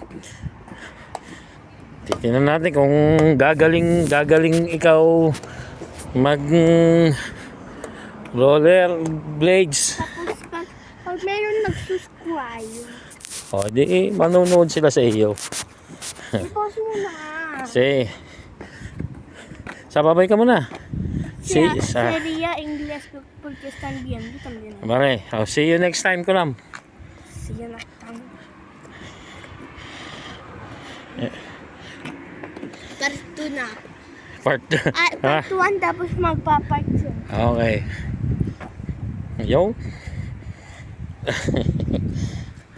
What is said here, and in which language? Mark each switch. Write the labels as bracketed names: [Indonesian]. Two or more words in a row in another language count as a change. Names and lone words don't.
[Filipino] Titingnan natin kung gagaling ikaw mag [English] roller blades. [Filipino] Tapos pag meron nagsusubscribe, O di manonood sila sa iyo. i-post mo na. Babay ka muna. [Spanish] Sería inglés porque están viendo también. Vale, [English] I'll see you next time, Kulam. See you next time. Part 2 na. Part 2. [Filipino] Part 1 tapos magpa-part 2. [English] Okay. Yo.